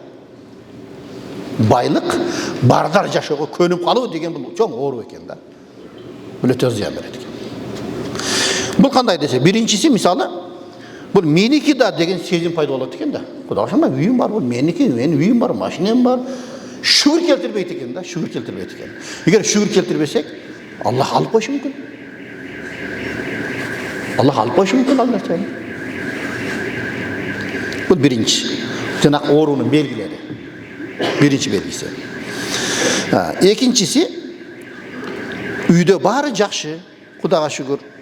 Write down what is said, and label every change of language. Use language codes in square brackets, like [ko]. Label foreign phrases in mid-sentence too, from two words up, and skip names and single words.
[ky] Байлык, бардар жашоого көнүп калуу деген бул чоң оору экен да. Бул өтө зыян берет экен. Бул кандай десе, биринчиси мисалы, бул меники да деген сезим пайда болот экен да. Кудайга шүкүр, үйүм бар, бул меники, менин үйүм бар, машинем бар. Шүкүр келтирбейт экен да, шүкүр келтирбейт экен. Эгер şükür келтирбесек, Аллах алып койушу мүмкүн. Аллах алып койушу мүмкүн ал нерсени. Бул биринчи. Жана оорунун белгилери. Биринчи белгиси. Экинчиси, үйдө баары жакшы, Кудайга шүгүр.